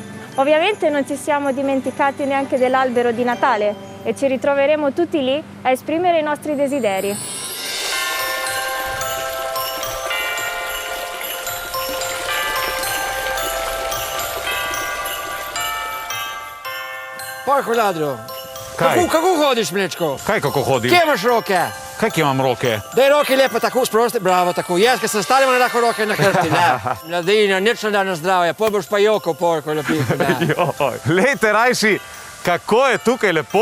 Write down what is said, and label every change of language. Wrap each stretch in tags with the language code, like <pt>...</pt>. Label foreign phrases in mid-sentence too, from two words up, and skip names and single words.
<it>Ovviamente non ci siamo dimenticati neanche dell'albero di Natale e ci ritroveremo tutti lì a esprimere i nostri desideri. Porco ladro.</it> <sl>Kaj? Kako hodiš, mlečko? Kaj kako hodim? Kje imaš roke? Kaj ki imam roke? Daj roke lepo tako sprosti, bravo, tako. Jaz, ki sem star, imam lahko roke na hrti, ne. Mladina, nič ne da na zdravje, pol boš pa jokal,</sl> <it>porko lepiko,</it> <sl>ne. Lejte, rajši, kako je tukaj lepo.</sl>